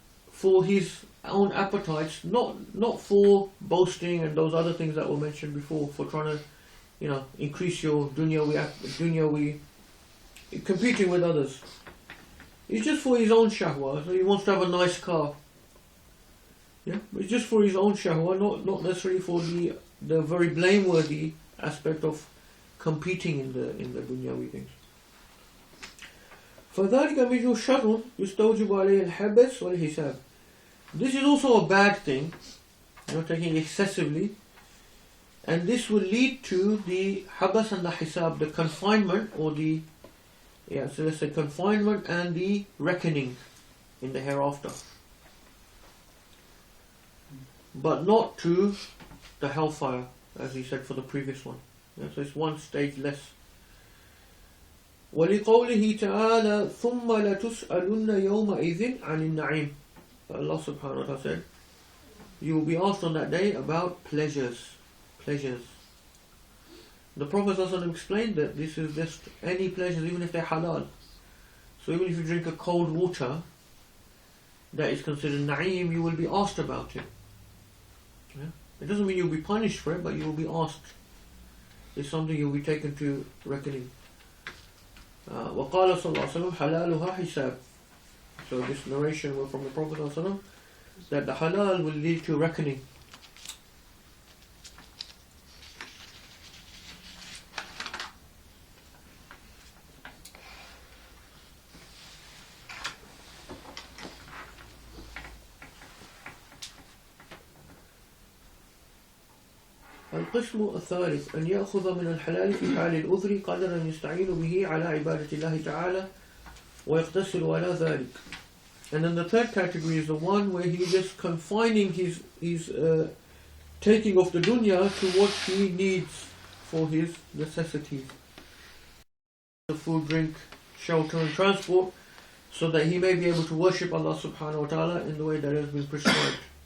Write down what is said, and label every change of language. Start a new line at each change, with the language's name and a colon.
English: for his own appetites, not for boasting and those other things that were mentioned before, for trying to, increase your dunyawi, competing with others. It's just for his own shahwa, so he wants to have a nice car. Yeah, but it's just for his own shahwa, not necessarily for the very blameworthy aspect of competing in the dunyawi things.
Arabic: فذلك منه شر يستوجب عليه الحبس والحساب.
English: This is also a bad thing, taking excessively, and this will lead to the habas and the hisab, the confinement or so let's say confinement and the reckoning in the hereafter, but not to the hellfire, as he said for the previous one. So it's one stage less.
Arabic: وَلِقَوْلِهِ تَعَالَى ثُمَّ لَتُسْأَلُنَّ يَوْمَئِذٍ عَنِ النَّعِيمِ.
English: Allah subhanahu wa ta'ala said, you will be asked on that day about pleasures. The Prophet ﷺ explained that this is just any pleasures, even if they're halal. So even if you drink a cold water that is considered na'im, you will be asked about it. Yeah? It doesn't mean you'll be punished for it, but you will be asked. It's something you'll be taken to reckoning.
Arabic: وقال صلى الله عليه وسلم حلالها حساب.
English: So this narration was from the Prophet ﷺ, that the halal will lead to reckoning.
Arabic: القسم الثالث أن يأخذ من الحلال في حال الأذر قدرا يستعين به على عبادة الله تعالى ويقتصر على ذلك.
English: And then the third category is the one where he's just confining his taking of the dunya to what he needs for his necessities, the food, drink, shelter and transport, so that he may be able to worship Allah subhanahu wa ta'ala in the way that has been prescribed.